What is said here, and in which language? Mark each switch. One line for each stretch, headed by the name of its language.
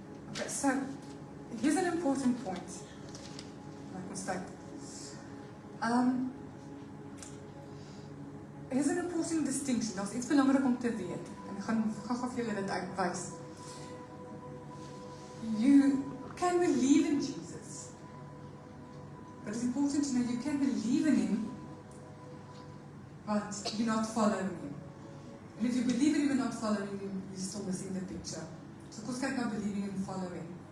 English: Okay, so here's an important point. Like mistake. Here's an important distinction.
Afrikaans: Daar's iets belangrik om te weet. En ek gaan gou vir julle dit uitwys.
English: You can believe in Jesus, but it's important to know you can believe in Him, but you're not following Him. And if you believe in Him and not following Him, you're still missing the picture.
Afrikaans: So kom ons kyk na
English: believing and following.